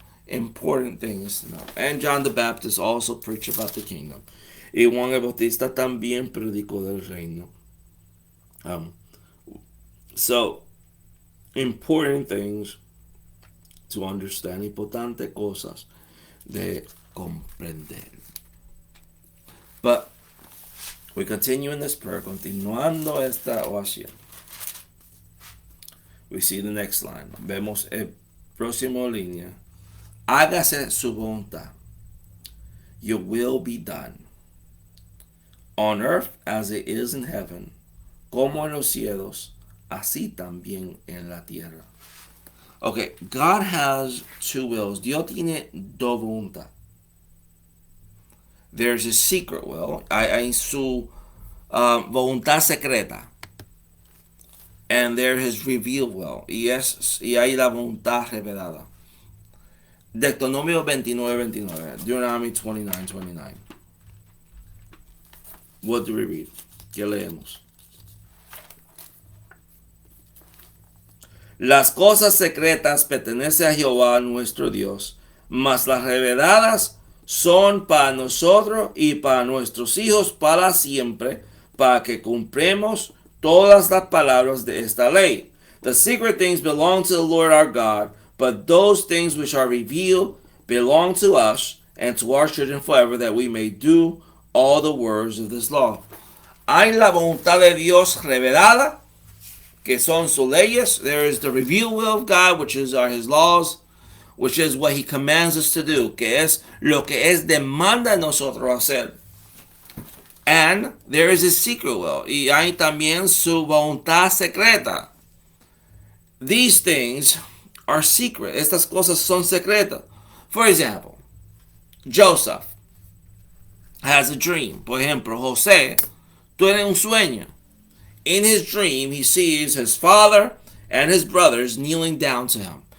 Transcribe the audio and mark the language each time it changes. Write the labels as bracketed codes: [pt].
[en] important things to know. And John the Baptist also preached about the kingdom. [es] Y Juan el Bautista también predicó del reino. [en] Um, so, important things to understand. [es] Importantes cosas de comprender. [en] But we continue in this prayer, [es] continuando esta oración. [en] We see the next line. [es] Vemos el próximo línea. Hágase su voluntad. [en] Your will be done. On earth as it is in heaven. [es] Como en los cielos, así también en la tierra. [en] Okay, God has two wills. [es] Dios tiene dos voluntades. [en] There's a secret will. [es] Hay su voluntad secreta. [en] And there is his revealed will. [es] Y hay la voluntad revelada. Deuteronomio 29:29. [en] Deuteronomy 29:29. What do we read? [es] ¿Qué leemos? Las cosas secretas pertenecen a Jehová nuestro Dios, mas las reveladas son para nosotros y para nuestros hijos para siempre, para que cumplamos todas las palabras de esta ley. [en] The secret things belong to the Lord our God, but those things which are revealed belong to us and to our children forever, that we may do all the words of this law. [es] Hay la voluntad de Dios revelada, que son sus leyes. [en] There is the revealed will of God, which are his laws, which is what he commands us to do, [es] que es lo que es demanda de nosotros hacer. [en] And there is his secret will, [es] y hay también su voluntad secreta. [en] These things are secret. [es] Estas cosas son secretas. [en] For example, Joseph has a dream. [es] Por ejemplo, José tiene un sueño. [en] In his dream, he sees his father and his brothers kneeling down to him.